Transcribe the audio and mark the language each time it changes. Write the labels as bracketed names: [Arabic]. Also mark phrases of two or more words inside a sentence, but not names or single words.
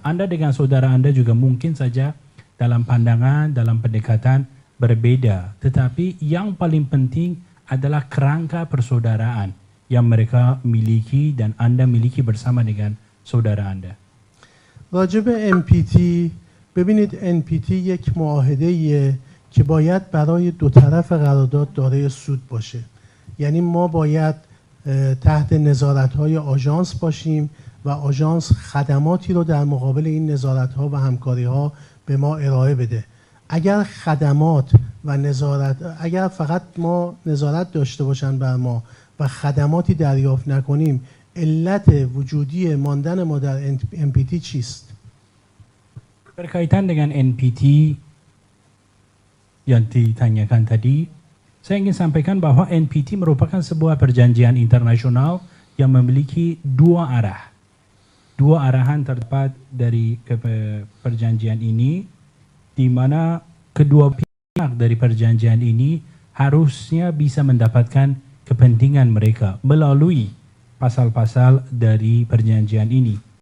[Indonesian] Anda dengan saudara Anda juga mungkin saja dalam pandangan, dalam pendekatan berbeda. Tetapi yang paling penting adalah kerangka persaudaraan yang mereka miliki dan Anda miliki bersama dengan saudara Anda. [Persian] راجب NPT، ببینید NPT یک معاهده‌ایه که باید برای دو طرف قرارداد دارای سود باشه. یعنی ما باید تحت نظارت‌های آژانس باشیم و آژانس خدماتی رو در مقابل این نظارت‌ها و همکاری‌ها به ما ارائه بده. اگر خدمات و اگر فقط ما نظارت داشته باشن بر ما و خدماتی دریافت نکنیم، علت وجودی ماندن ما در NPT چیست؟ [Indonesian] Berkaitan dengan NPT yang ditanyakan tadi, saya ingin sampaikan bahwa NPT merupakan sebuah perjanjian internasional yang memiliki dua arah. Dua arahan terdapat dari perjanjian ini, di mana kedua pihak dari perjanjian ini harusnya bisa mendapatkan kepentingan mereka melalui pasal-pasal dari perjanjian ini.